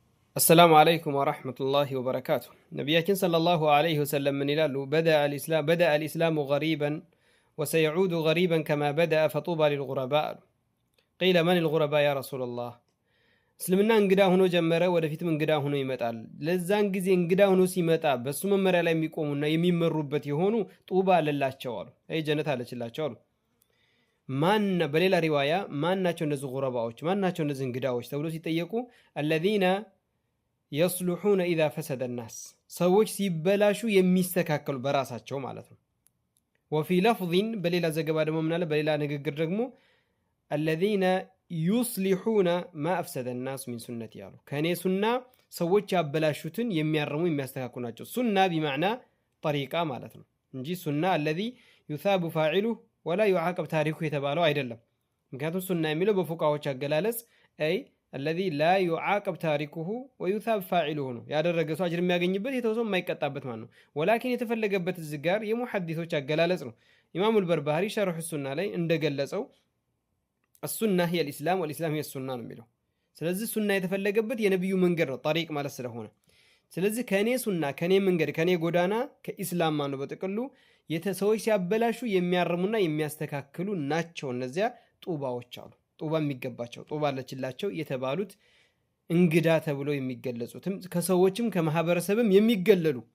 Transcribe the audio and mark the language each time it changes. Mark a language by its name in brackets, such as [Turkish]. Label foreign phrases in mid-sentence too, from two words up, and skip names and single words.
[Arabic] السلام عليكم ورحمة الله وبركاته. نبينا صلى الله عليه وسلم من إلى بدأ الإسلام غريبا وسيعود غريبا كما بدأ فطوبى للغرباء. قيل من الغرباء يا رسول الله؟ [Amharic] እስልምና እንግዳ ሆኖ ጀመረ፣ ወደፊትም እንግዳ ሆኖ ይመጣል። ለዛን ጊዜ እንግዳ ሆኖ ሲመጣ በሱ መመሪያ ላይ የሚቆሙና የሚመሩበት የሆኑ ጡባ አለላቸው አሉ። ጀነት አለችላቸው አሉ። በሌላ ሪዋያ ማን ናቸው እነዚህ ጉረባዎች? ማን ናቸው እነዚህ እንግዳዎች ተብሎ ሲጠየቁ [Arabic] الذين يصلحون إذا فسد الناس፣ [Amharic] ሰዎች ሲበላሹ የሚስተካከሉ በራሳቸው ማለት ነው። [Arabic] وفي لفظ [Amharic] በሌላ ዘገባ ደግሞ ምናለ በሌላ ንግግር ደግሞ [Arabic] الذين يصلحون ما أفسد الناس من سنتي [Amharic] ያሉ ከኔ ሱና ሰዎች ያበላሹትን የሚያርሙ የሚያስተካክሉ ናቸው። ሱና [Arabic] بمعنى طريقة [Amharic] ማለት ነው እንጂ ሱና [Arabic] الذي يثاب فاعله ولا يعاقب تاركه [Amharic] የተባለው አይደለም። ምክንያቱም ሱና የሚለው በፉቃዎች አገላለጽ አይ [Arabic] الذي لا يعاقب تاركه ويثاب فاعله [Amharic] ነው። ያደረገ ሰው አጅር የሚያገኝበት የተወሰነ የማይቀጣበት ማለት ነው። ወላኪን የተፈለገበት ዝጋር የሙሐዲሶች አገላለጽ ነው። ኢማሙ አልበርባሪ ሸርህ ሱና ላይ እንደገለጸው [Arabic] السنة هي الإسلام والإسلام هي السنة [Amharic] ነው የሚለው። ስለዚህ ሱና የተፈለገበት የነብዩ መንገድ ነው፣ طريق ማለት ስለሆነ። ስለዚህ ከኔ ሱና ከኔ መንገድ ከኔ ጎዳና ከኢስላም ነው በጥቅሉ ሰዎች ሲያበላሹ የሚያርሙና የሚያስተካክሉ ናቸው። እነዚያ ጡባዎች አሉ። ጡባ የሚገባቸው ጡባ አለችላቸው የተባሉት እንግዳ ተብለው የሚገለጹትም ከሰዎችም ከማህበረሰብም የሚገለሉ